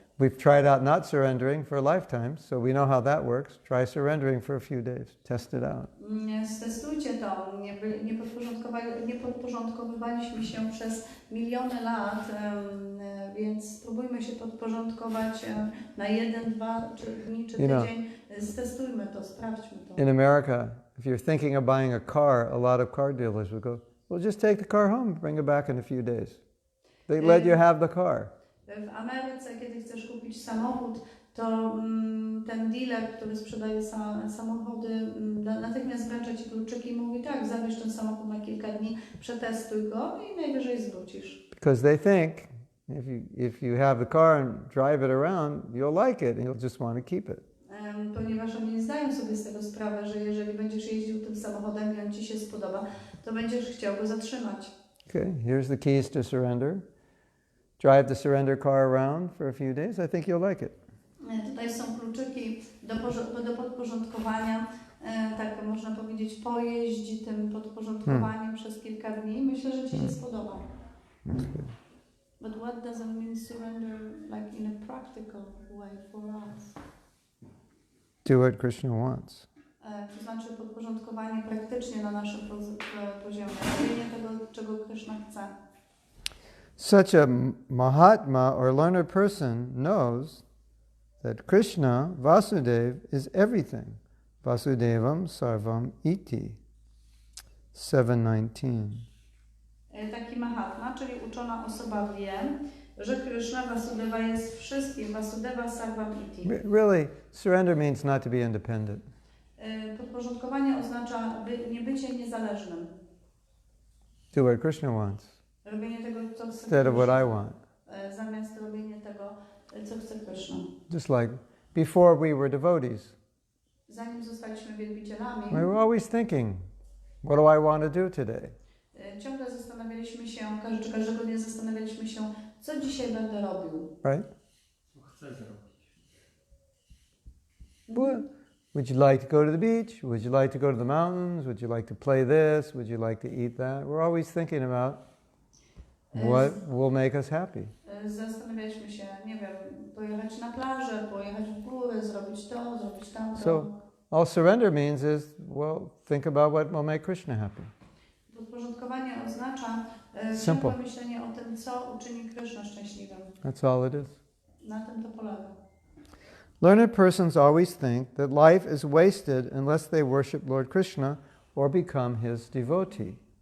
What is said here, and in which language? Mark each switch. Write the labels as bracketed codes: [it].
[en] We've tried out not surrendering for a lifetime, so we know how that works. Try surrendering for a few days. Test it out. [pl] Stestujcie to. Nie podporządkowywaliśmy się przez miliony lat, więc spróbujmy się podporządkować na 1, 2 dni czy tydzień. Stestujmy to, sprawdźmy to. [en] In America, if you're thinking of buying a car, a lot of car dealers will go, well, just take the car home, bring it back in a few days. They let you have the car. [pl] W Ameryce, kiedy chcesz kupić samochód, to ten dealer, który sprzedaje samochody, natychmiast wręcza ci kluczyki i mówi, tak, zabierz ten samochód na kilka dni, przetestuj go i najwyżej zwrócisz. [en] Because they think if you have the car and drive it around, you'll like it and you'll just want to keep it. [pl] Ponieważ oni nie zdają sobie z tego sprawy, że jeżeli będziesz jeździł tym samochodem i on ci się spodoba, to będziesz chciał go zatrzymać. [en] Okay, here's the keys to surrender. Drive the surrender car around for a few days. I think you'll like it. [pl] Tutaj są kluczyki do podporządkowania. Tak można powiedzieć, pojeździ tym podporządkowaniem przez kilka dni. Myślę, że ci się spodoba. [en] But what does it mean surrender like in a practical way for us? Do what Krishna wants. [pl] To znaczy podporządkowanie praktycznie na naszym poziomie. Robienie tego, czego Krishna chce. [en] Such a Mahatma or learned person knows that Krishna, Vasudeva, is everything. [sa] Vasudevam sarvam iti. 7:19. [pl] Taki Mahatma, czyli uczona osoba wie, że Krishna Vasudeva jest wszystkim. [sa] Vasudeva sarvam iti. [en] Really, surrender means not to be independent. [pl] Podporządkowanie oznacza bycie niezależnym. [en] Do what Krishna wants. [pl] Robienie tego, co chce [en] Instead of what I want. [pl] Zamiast robienia tego, co chce Krishna. [en] Just like before we were devotees. [pl] Zanim zostaliśmy wielbicielami, [en] we were always thinking, what do I want to do today? [pl] Ciągle zastanawialiśmy się, każdego dnia zastanawialiśmy się, co dzisiaj będę robił. [en] Right? [pl] Co chcę zrobić? [en] Would you like to go to the beach? Would you like to go to the mountains? Would you like to play this? Would you like to eat that? We're always thinking about what will make us happy. [pl] Zastanawialiśmy się, nie wiem, pojechać na plażę, pojechać w góry, zrobić to, zrobić tamto. [en] So all surrender means is, well, think about what will make Krishna happy. [pl] Podporządkowanie oznacza ciągłe myślenie o tym, co uczyni Krishna szczęśliwym. [en] That's all it is. [pl] Na tym to polega. [en] Learned persons always think that life is wasted unless they worship Lord Krishna or become his devotee.